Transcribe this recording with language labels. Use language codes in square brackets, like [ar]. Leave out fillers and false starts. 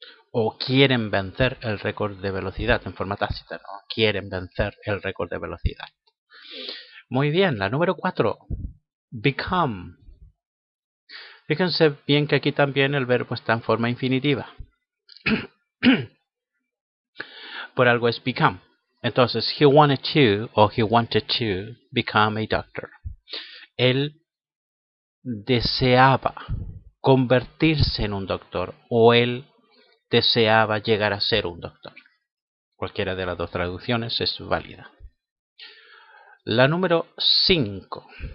[es] O quieren vencer el récord de velocidad en forma tácita, ¿no? Quieren vencer el récord de velocidad. Muy bien, la número 4. Become. Fíjense bien que aquí también el verbo está en forma infinitiva. Por algo es become. [en] Entonces, he wanted to become a doctor. [es] Él deseaba convertirse en un doctor, o él deseaba llegar a ser un doctor. Cualquiera de las dos traducciones es válida. La número 5.